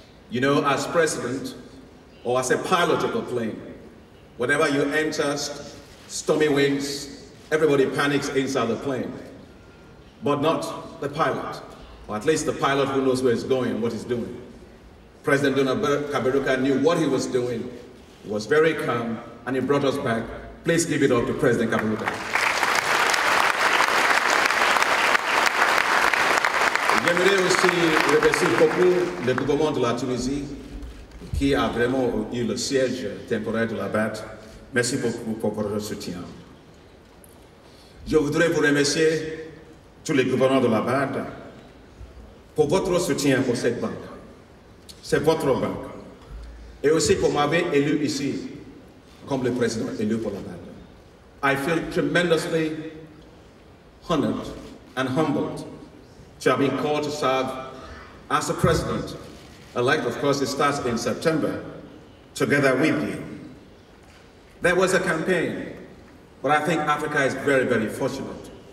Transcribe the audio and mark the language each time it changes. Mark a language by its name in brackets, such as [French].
[English] You know, as president, or as a pilot of a plane, whenever you enter stormy winds, everybody panics inside the plane, but not the pilot, or at least the pilot who knows where he's going and what he's doing. President Donald Kaberuka knew what he was doing, he was very calm, and he brought us back. Please give it up to President Kaberuka. [French] J'aimerais aussi remercier beaucoup le gouvernement de la Tunisie qui a vraiment eu le siège temporaire de la BAD. Merci beaucoup pour votre soutien. Je voudrais vous remercier, tous les gouverneurs de la BAD, pour votre soutien pour cette banque. C'est votre banque. Et aussi pour m'avoir élu ici comme le président élu pour la BAD. [English] I feel tremendously honored and humbled to have been called to serve as the president. Elect, of course, it starts in September, together with you. There was a campaign, but I think Africa is very, very fortunate.